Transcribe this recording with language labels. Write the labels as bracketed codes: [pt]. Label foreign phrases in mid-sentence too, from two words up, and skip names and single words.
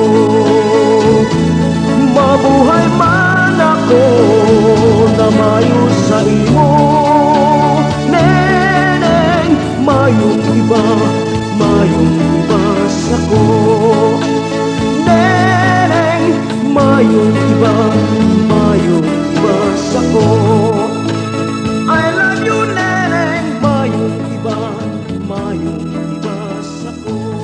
[bik] Mabuhay man ako na mayo sa imo, neneng, mayong iba sako. Neneng, mayong iba sako. [en] I love you, [bik] neneng, mayong iba sako.